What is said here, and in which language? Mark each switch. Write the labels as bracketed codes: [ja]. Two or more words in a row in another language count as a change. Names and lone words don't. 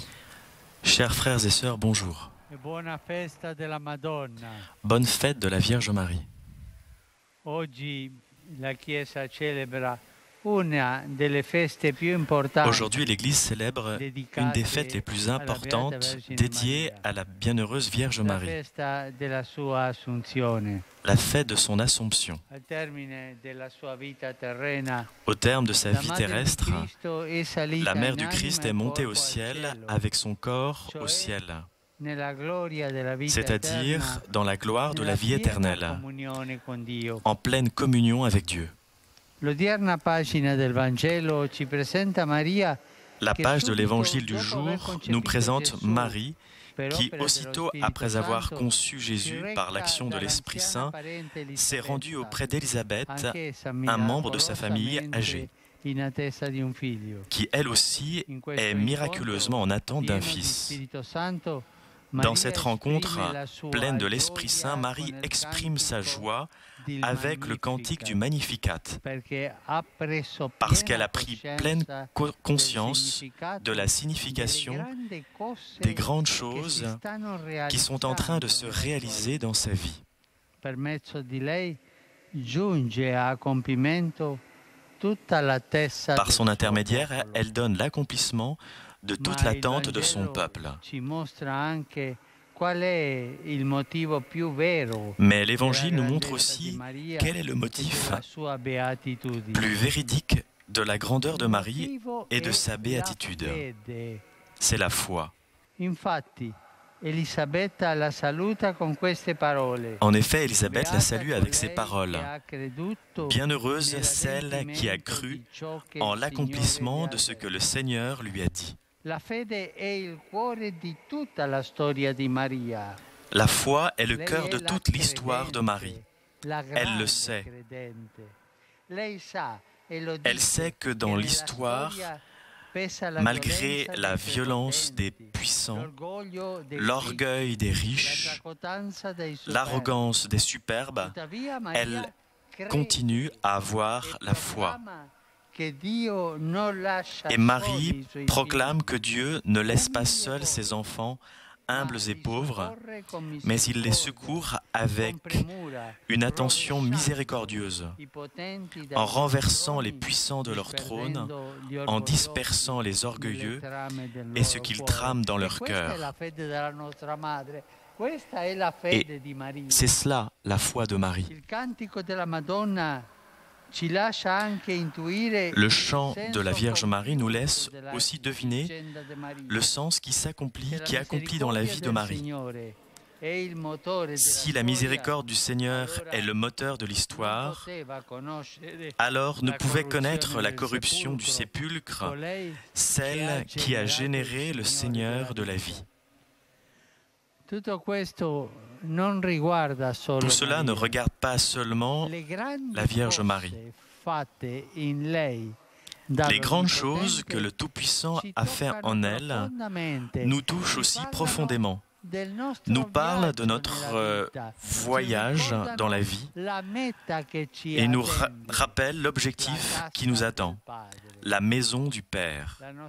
[fr] Chers frères et sœurs, bonjour. [it] E buona festa della Madonna. [fr] Bonne fête de la Vierge Marie. [it] Oggi la Chiesa celebra una delle feste più importanti. [fr] Aujourd'hui, l'Église célèbre une des fêtes les plus importantes dédiées à la bienheureuse Vierge [it] La [fr] Marie, [it] festa della sua Assunzione. [fr] la fête de son Assomption. [it] Al termine della sua vita terrena, [fr] Au terme de sa [it] la [fr] vie [it] Madre di [fr] terrestre, [it] Cristo è salita [fr] la mère [it] in [fr] du [it] anima [fr] Christ [it] e [fr] est montée [it] corpo [fr] au [it] al [fr] ciel [it] cielo, [fr] avec son corps au [it] cioè [fr] ciel, [it] nella gloria della vita [fr] c'est-à-dire [it] eterna, [fr] dans la gloire de la [it] nella [fr] vie [it] piena [fr] éternelle, [it] comunione con Dio. [fr] en pleine communion avec Dieu. [it] L'odierna pagina del Vangelo ci presenta Maria [fr] La [it] che [fr] page de [it] subito [fr] l'évangile du [it] dopo aver [fr] jour [it] concepito [fr] nous présente [it] Gesù [fr] Marie [it] per [fr] qui, [it] opera [fr] aussitôt [it] dello [fr] après [it] Spirito [fr] avoir [it] Santo, [fr] conçu [it] si [fr] Jésus [it] reca [fr] par l'action de l'Esprit [it] dall'anziana [fr] Saint, [it] parente [fr] s'est rendu [it] Elisabetta, [fr] auprès d'Élisabeth, [it] anch'essa [fr] un membre de sa famille [it] miracolosamente [fr] âgée, [it] in attesa di un figlio. [fr] qui elle aussi [it] In questo [fr] est miraculeusement en attente d'un [it] pieno di [fr] fils. [it] Spirito Santo, [fr] Dans [it] Maria [fr] cette rencontre [it] esprime la sua [fr] pleine de l'Esprit [it] gioia [fr] Saint, [it] con [fr] Marie [it] il [fr] exprime sa [it] cantico [fr] joie [it] del [fr] avec le cantique du Magnificat, [it] perché ha preso [fr] parce [it] piena [fr] qu'elle a pris pleine [it] coscienza [fr] conscience [it] del [fr] de la signification des grandes choses qui sont en train de se réaliser dans sa vie. [it] Per mezzo di lei giunge a compimento tutta l'attesa [fr] Par [it] del [fr] son [it] suo [fr] intermédiaire, [it] popolo. [fr] elle donne l'accomplissement de toute [it] Ma il [fr] l'attente de son [it] Vangelo [fr] peuple. [it] ci mostra anche qual è il motivo più vero [fr] Mais l'Évangile [it] della [fr] nous montre [it] grandezza di [fr] aussi [it] Maria [fr] quel est le [it] e [fr] motif [it] della sua beatitudine. [fr] plus véridique de la grandeur de [it] Il [fr] Marie [it] motivo [fr] et de [it] è [fr] sa [it] la [fr] béatitude. [it] fede. [fr] C'est la foi. [it] Infatti, Elisabetta la saluta con queste parole. [fr] En effet, Élisabeth la [it] Beata [fr] salue avec ces [it] colei [fr] paroles. [it] che ha creduto [fr] Bienheureuse [it] nell'adempimento [fr] celle qui a cru [it] di ciò che [fr] en [it] il [fr] l'accomplissement [it] Signore [fr] de le ce [it] ha [fr] que le [it] detto. [fr] Seigneur lui a dit. [it] La fede è il cuore di tutta la storia di Maria. [fr] La foi est le [it] Lei [fr] cœur [it] è [fr] de [it] la [fr] toute l'histoire de Marie. [it] credente, la [fr] Elle le [it] grande [fr] sait. [it] credente. Lei sa e lo [fr] Elle [it] dice [fr] sait que dans [it] nella [fr] l'histoire, [it] storia pesa la [fr] malgré [it] violenza [fr] la [it] dei [fr] violence des [it] prepotenti, [fr] puissants, [it] l'orgoglio dei [fr] l'orgueil des [it] ricchi, [fr] riches, [it] la tracotanza dei superbi. [fr] l'arrogance des superbes, [it] Tuttavia, Maria [fr] elle [it] crede [fr] continue à avoir [it] e [fr] la foi. [it] proclama che Dio non lascia [fr] Et [it] soli [fr] Marie [it] i suoi [fr] proclame [it] figli. [fr] que Dieu ne laisse pas seuls ses enfants, humbles et pauvres, mais il les secourt avec une attention miséricordieuse, en renversant les puissants de leur trône, en dispersant les orgueilleux et ce qu'ils trament dans leur cœur. Et c'est cela la foi de Marie. [it] Il cantico della Madonna ci lascia anche intuire [fr] Le chant [it] il [fr] de la [it] senso [fr] Vierge Marie nous [it] profondo [fr] laisse [it] della [fr] aussi deviner [it] vicenda di Maria. [fr] le sens qui s'accomplit, [it] Se la [fr] qui accomplit dans la vie de [it] misericordia del [fr] Marie. [it] Signore è il motore della [fr] Si la [it] storia, [fr] miséricorde du Seigneur [it] allora [fr] est le moteur de [it] non [fr] l'histoire, [it] poteva conoscere [fr] alors ne [it] la [fr] pouvait [it] corruzione [fr] connaître la [it] del [fr] corruption du [it] sepolcro, [fr] sépulcre [it] colei [fr] celle qui a généré le Seigneur de la vie. Tout cela ne regarde pas seulement la Vierge Marie. Les grandes choses que le Tout-Puissant a fait en elle nous touchent aussi profondément, nous parlent de notre voyage dans la vie et nous rappellent l'objectif qui nous attend, la maison du Père.